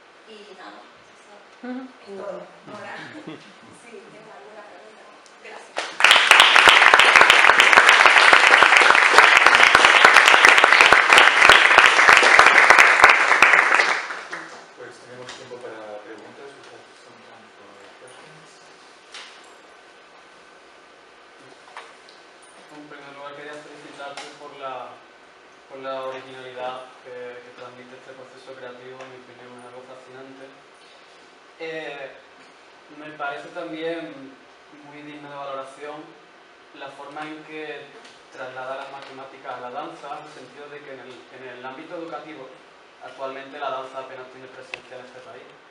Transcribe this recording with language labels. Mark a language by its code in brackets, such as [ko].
[es] Y nada, eso es todo. Ahora, sí, ¿tienes alguna pregunta? Gracias. Pues tenemos tiempo para preguntas. [en] We have some time for questions. [es] En primer lugar quería felicitarte por la originalidad que transmite este proceso creativo, en mi opinión es algo fascinante. Me parece también muy digno de valoración la forma en que traslada las matemáticas a la danza, en el sentido de que en el ámbito educativo actualmente la danza apenas tiene presencia en este país.